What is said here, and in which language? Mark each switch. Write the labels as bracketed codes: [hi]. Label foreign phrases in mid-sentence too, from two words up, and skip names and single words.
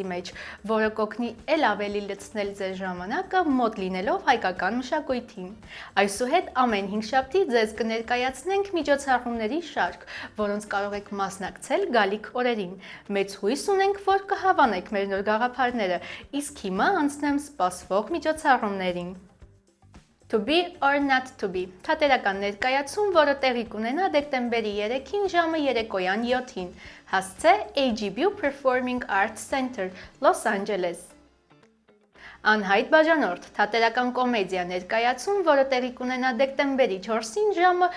[hy] մեջ, որը կօգնի էլ ավելի լցնել ձեր ժամանակը մոտ լինելով հայկական մշակույթին։ Այսուհետ ամեն հինգշաբթի ձեզ կներկայացնենք միջոցառումների շարք, որոնց կարող եք մասնակցել գալիք օրերին։ Մեծ հույս ունենք, որ կհավանեք մեր նոր գաղափարները, իսկ հիմա անցնեմ սպասվող միջոցառումներին։ To be or not to be, թատերական ներկայացում, որը տեղի կունենա դեկտեմբերի 3-ին ժամը երեկոյան 7-ին, հասցե AGBU Performing Arts Center, Los Angeles։ Անհայտ բաժանորդ, թատերական կոմեդիա ներկայացում, որը տեղի կունենա դեկտեմբերի 4-ին ժամը